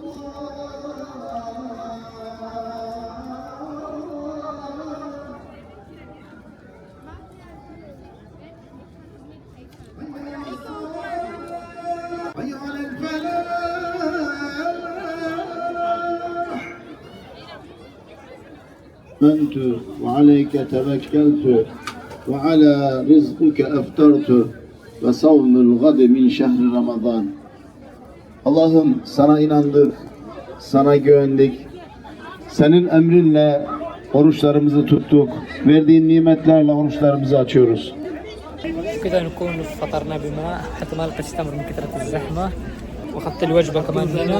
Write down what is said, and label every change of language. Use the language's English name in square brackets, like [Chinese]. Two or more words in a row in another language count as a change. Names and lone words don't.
[Arabic] حي على الفلاح. آمنت وعليك توكلت وعلى رزقك أفطرت وصوم الغد من شهر Ramazan. [Turkish] Allah'ım sana inandık, sana güvendik. Senin emrinle oruçlarımızı tuttuk. Verdiğin nimetlerle oruçlarımızı açıyoruz. [Arabic] كذا نكون فطرنا بماء حتى ما لقيت تمر من كثرة الزحمة، واخذت الوجبة كمان هنا.